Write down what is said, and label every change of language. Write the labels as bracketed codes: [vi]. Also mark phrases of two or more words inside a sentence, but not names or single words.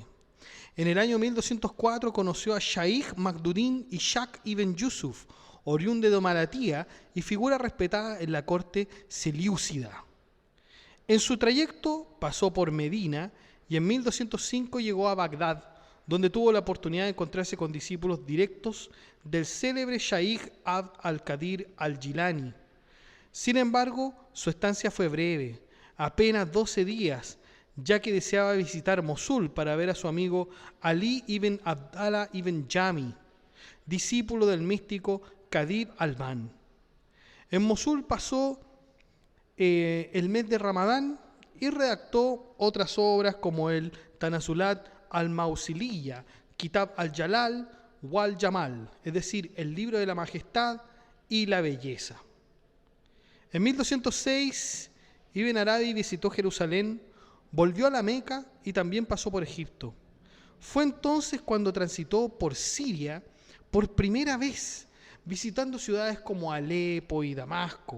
[es] En el año 1204 conoció a Shaykh Makhduddin Ishaq ibn Yusuf, oriundo de Maratía y figura respetada en la corte selyúcida. En su trayecto pasó por Medina y en 1205 llegó a Bagdad, donde tuvo la oportunidad de encontrarse con discípulos directos del célebre Shaykh Abd al-Qadir al-Jilani. Sin embargo, su estancia fue breve, apenas 12 días, ya que deseaba visitar Mosul para ver a su amigo Ali ibn Abdallah ibn Jami, discípulo del místico Qadib al-Ban. En Mosul pasó el mes de Ramadán y redactó otras obras como el Tanazulat al-Mausiliya, Kitab al-Jalal wal-Jamal, es decir, el libro de la majestad y la belleza. En 1206, Ibn Arabi visitó Jerusalén, volvió a la Meca y también pasó por Egipto. Fue entonces cuando transitó por Siria por primera vez, visitando ciudades como Alepo y Damasco.